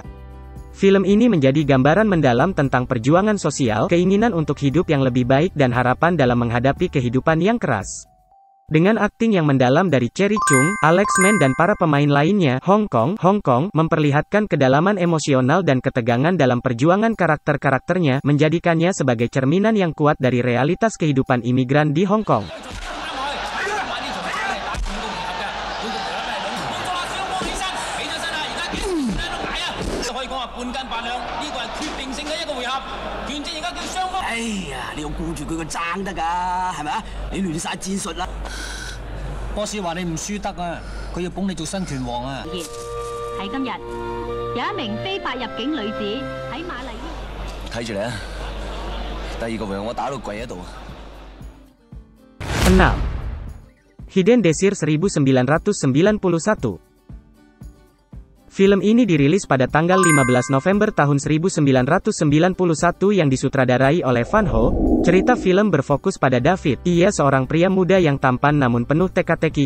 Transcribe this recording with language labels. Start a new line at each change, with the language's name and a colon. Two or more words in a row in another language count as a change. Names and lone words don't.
Indonesian: Film ini menjadi gambaran mendalam tentang perjuangan sosial, keinginan untuk hidup yang lebih baik dan harapan dalam menghadapi kehidupan yang keras. Dengan akting yang mendalam dari Cherry Chung, Alex Men dan para pemain lainnya, Hong Kong memperlihatkan kedalaman emosional dan ketegangan dalam perjuangan karakter-karakternya, menjadikannya sebagai cerminan yang kuat dari realitas kehidupan imigran di Hong Kong.
Cantonese: 哎呀，你要顧住佢個爭得㗎，係咪啊？你亂晒戰術啦！波士話你唔輸得啊，佢要捧你做新拳王啊！喺今日，有一名非法入境女子喺瑪麗醫。睇住你啊！第二個回合我打到跪喺度。
Indonesian: 6. Hidden Desir 1991. Film ini dirilis pada tanggal 15 November tahun 1991 yang disutradarai oleh Van Ho. Cerita film berfokus pada David. Ia seorang pria muda yang tampan namun penuh teka-teki.